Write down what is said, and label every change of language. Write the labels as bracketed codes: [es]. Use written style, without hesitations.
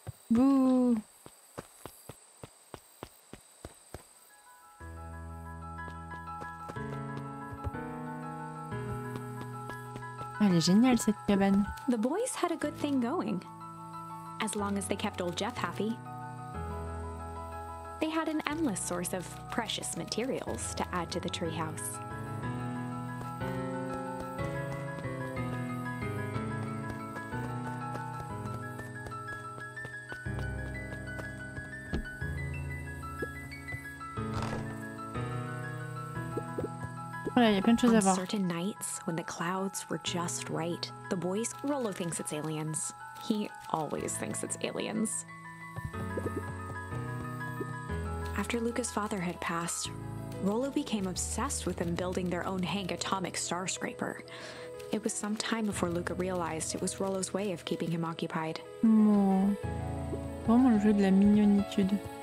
[fr] Bouh. Elle est géniale cette cabane. [en] The boys had a good thing going. As long as they kept old Jeff happy. They had an endless source of precious materials to add to the treehouse. [fr] Voilà, il y a plein de choses à On voir. [en] certain nights, when the clouds were just right, the boys... Rollo thinks it's aliens. He always thinks it's aliens. After Luca's father had passed, Rollo became obsessed with them building their own Hank atomic star scraper. It was some time before Luca realized it was Rollo's way of keeping him occupied. Oh. [fr] Vraiment le jeu de la mignonitude.